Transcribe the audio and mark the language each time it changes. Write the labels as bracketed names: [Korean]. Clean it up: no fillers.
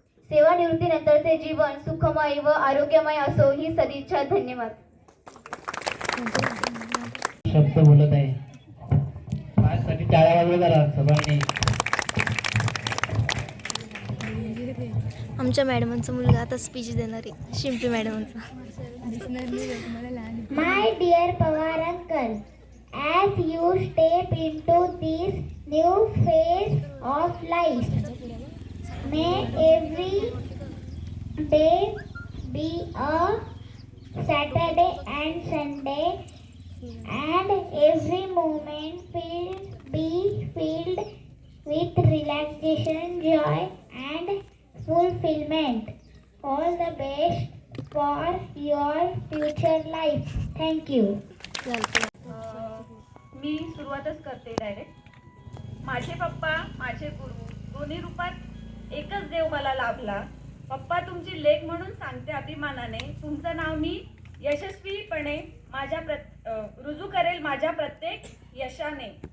[Marathi] सेवानिवृत्तीनंतरचे जीवन सुखमय व आरोग्यमय असो ही सदिच्छा। धन्यवाद। शब्द बोलत आहे, माझ्यासाठी टाळ्या वाजवा जरा सर्वांनी. आमच्या मॅडमांचा मुलगा आता स्पीच देणार आहे, शिंपी मॅडमांचा. [English] My dear Pawar uncle, as you step into this new phase of life, may every day be a Saturday and Sunday, and every moment be filled with relaxation, joy, and fulfillment. All the best for your future life. Thank you. [Marathi] मी सुरुवातच करते direct. माझे पप्पा, माझे गुरु दोन्ही रूपात एकच देव मला लाभला. पप्पा, तुमची लेक म्हणून सांगते अभिमानाने, तुमचं नाव मी यशस्वीपणे रुजू करेल माझ्या प्रत्येक यशाने.